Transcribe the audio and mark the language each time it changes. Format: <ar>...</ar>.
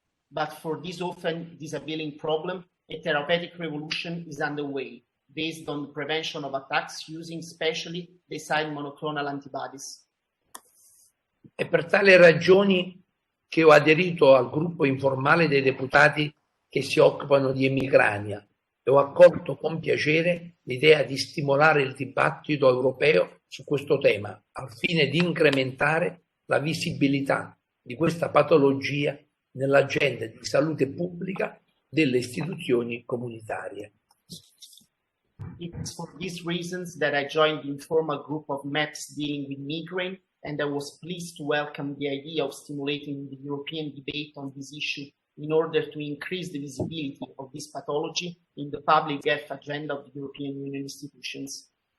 <en>But for this often disabling problem, a therapeutic revolution is underway, based on the prevention of attacks using specially designed monoclonal antibodies.</en> <it>È per tali ragioni che ho aderito al gruppo informale dei deputati che si occupano di emicrania e ho accolto con piacere l'idea di stimolare il dibattito europeo su questo tema, al fine di incrementare la visibilità di questa patologia nell'agenda di salute pubblica delle istituzioni comunitarie.</it> <en>It's for these reasons that I joined the informal group of MEPs dealing with migraine, and I was pleased to welcome the idea of stimulating the European debate on this issue in order to increase the visibility of this pathology in the public health agenda of the European Union institutions.</en>